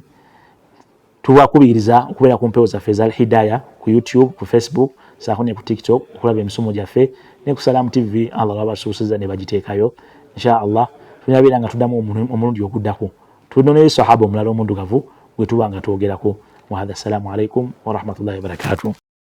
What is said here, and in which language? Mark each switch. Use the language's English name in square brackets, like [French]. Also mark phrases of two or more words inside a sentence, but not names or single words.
[Ganda] Tubakubiriza okubeera ku mpewo zaffe za Al-Hidayah ku YouTube, ku Facebook, saako ne ku TikTok okulaba emisomo gyaffe ne ku Salaam TV. Allah abasuusiza ne bagiteekayo [Arabic] إن شاء الله. [Ganda] Tunyabeera nga tuddamu omulundi oguddako tunonere sahaba omulala omuddugavu gwe tuba nga twogerako. [Arabic] وهذا السلام عليكم ورحمة الله وبركاته.